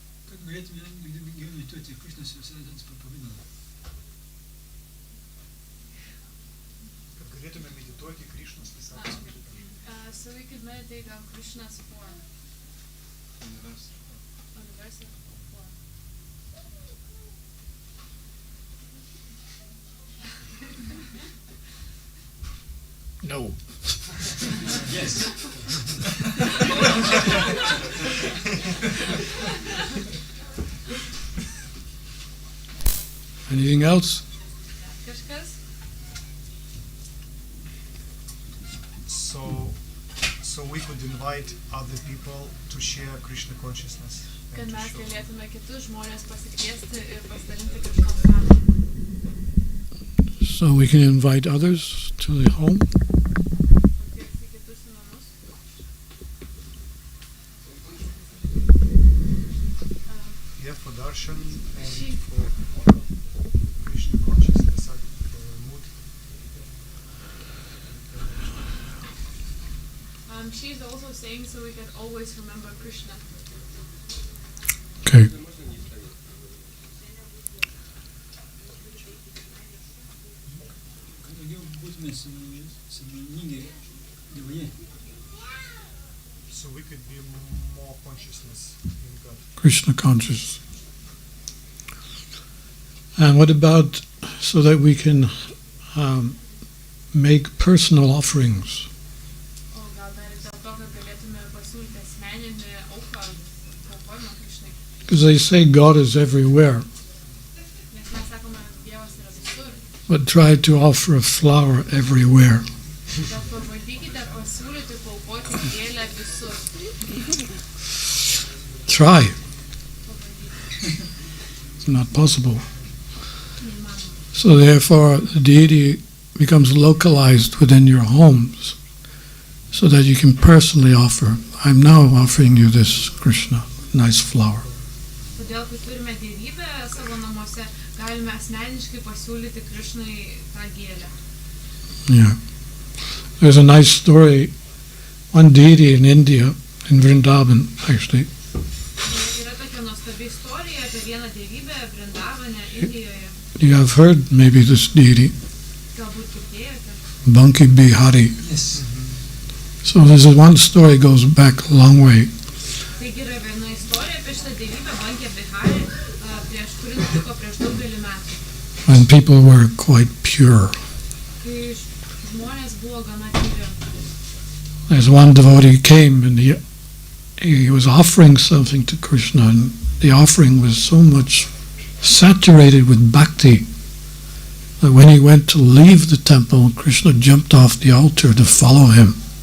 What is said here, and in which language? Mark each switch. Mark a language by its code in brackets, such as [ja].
[lt] Kad galėtume geriau medituoti Krishnos visada pavidalą. Kad galėtume medituoti Krishnos visą. [en] So we could meditate on Krishna's form. Universal form. No. Yes. Anything else? [lt] Kažkas? [en] So we could invite other people to share Krishna consciousness. [lt] Kad [en] and to [lt] mes [en] show. [lt] galėtume kitus žmonės pasikviesti ir pasidalinti Krishnos prasme. [en] So we can invite others to the home. [lt] Pakviesti kitus į namus. [en] Yeah, for darshan and She- for Krishna consciousness mood. She's also saying so we can always remember Krishna. Okay. [lt] Kad daugiau būtume sąmoningi Dievoje. [en] So we could be more consciousness in God. Krishna conscious. And what about so that we can make personal offerings? [lt] O gal dar ir dėl to, kad galėtume pasiūlyti asmeninį auką, aukojimą Krishnai. [en] Because they say God is everywhere, [lt] Nes mes sakome, Dievas yra visur. [en] but try to offer a flower everywhere. [lt] Bet pabandykite pasiūlyti, paaukoti gėlę visur. [en] Try. not possible. So therefore, the deity becomes localized within your homes, so that you can personally offer. I'm now offering you this Krishna, nice flower. [lt] Todėl, kai turime dievybę savo namuose, galime asmeniškai pasiūlyti Krishnai tą gėlę. [en] Yeah. There's a nice story. One deity in India, in Vrindavan, actually. [lt] Yra tokia nuostabi istorija apie vieną dievybę Vrindavane, Indijoje. [en] You have heard maybe this deity, [lt] Galbūt girdėjote. [en] Banki Bihari. Yes. So this is one story goes back a long way. [lt] Taigi yra viena istorija apie šitą dievybę Banki Bihari, kuri nutiko prieš daugelį metų. [en] When people were quite pure. [lt] Kai žmonės buvo gana tyri. [en] There's one devotee came and he was offering something to Krishna, and the offering was so much saturated with bhakti that when he went to leave the temple, Krishna jumped off the altar to follow him.